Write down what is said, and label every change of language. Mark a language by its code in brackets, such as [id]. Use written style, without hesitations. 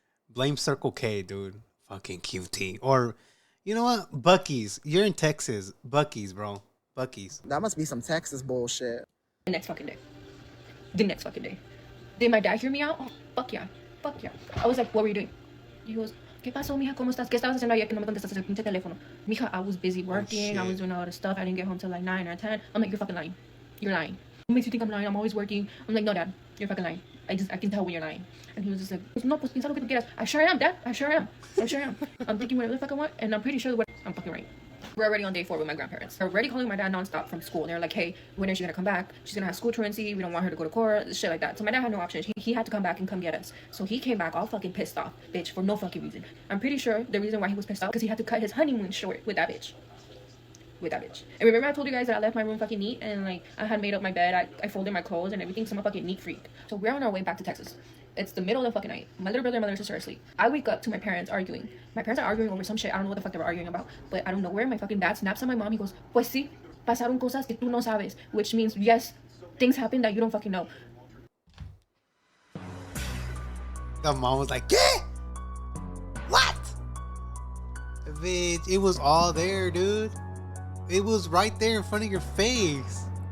[en] Blame Circle K, dude. Fucking QT. Or, you know what? Buc-ee's. You're in Texas. Buc-ee's, bro. Buc-ee's. That must be some Texas bullshit. The next fucking day. The next fucking day. Did my dad hear me out? Oh, fuck yeah. Fuck yeah. I was like, what were you doing? He goes, [es] ¿qué pasó, mija? ¿Cómo estás? ¿Qué estabas haciendo ayer que no me contestaste el pinche teléfono? [en] Mija, I was busy working. I was doing a lot of stuff. I didn't get home till like 9 or 10. I'm like, you're fucking lying. You're lying. What makes you think I'm lying? I'm always working. I'm like, no, Dad. You're fucking lying. I can tell when you're lying. And he was just like, no, [es] pues piensa lo que tú quieras. [en] I sure am, Dad. I sure am. I sure am. I'm thinking whatever the fuck I want, and I'm pretty sure what I'm fucking right. We're already on day 4 with my grandparents. They're already calling my dad nonstop from school. They're like, hey, when is she gonna come back? She's gonna have school truancy. We don't want her to go to court. Shit like that. So my dad had no option. He had to come back and come get us. So he came back all fucking pissed off, bitch, for no fucking reason. I'm pretty sure the reason why he was pissed off because he had to cut his honeymoon short with that bitch. And remember I told you guys that I left my room fucking neat and like I had made up my bed. I folded my clothes and everything. So I'm a fucking neat freak. So we're on our way back to Texas. It's the middle of the fucking night. My little brother and my little sister are asleep. I wake up to my parents arguing. My parents are arguing over some shit. I don't know what the fuck they were arguing about. But I don't know where. My fucking dad snaps at my mom. He goes, [es] pues sí, pasaron cosas que tú no sabes. [en] Which means, yes, things happen that you don't fucking know. The mom was like, yeah! What? Bitch, it was all there, dude. It was right there in front of your face.